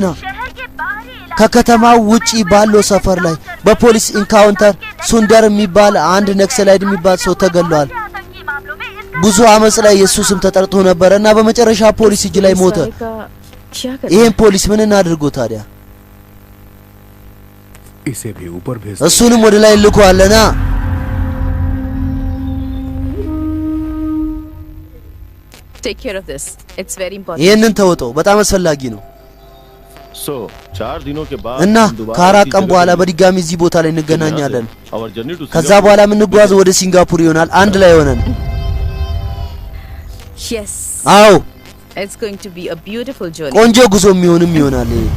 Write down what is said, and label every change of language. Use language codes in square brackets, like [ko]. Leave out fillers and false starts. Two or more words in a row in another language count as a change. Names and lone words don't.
[am] ከከተማው ውጪ ባለው ሰፈር ላይ በፖሊስ ኢንካውንተር ሱንደር የሚባል አንድ ነክሰላይድ የሚባል ሰው ተገሏል። ብዙ አመጽ ላይ የሱ ስም ተጠርቶ ነበርና በመጨረሻ ፖሊስ እጅ ላይ ሞተ። ይሄን ፖሊስ ምን እናድርገው ታዲያ? [hi] इसे भी ऊपर भेज। [am] እሱንም ወደ ላይ ልኳለና [en] Take care of this, it's very important. [am] ይሄንን ተወጣው፣ በጣም አስፈላጊ ነው። [hi] 4 दिनों के बाद [am] እና ከአራት ቀን በኋላ በድጋሚ እዚህ ቦታ ላይ እንገናኛለን። ከዛ በኋላ የምንጓዘው ወደ ሲንጋፖር ይሆናል አንድ ላይ ሆነን። [hi] यस [am] አዎ [en] It's going to be a beautiful journey. [am] ቆንጆ ጉዞ የሚሆንም ይሆናል።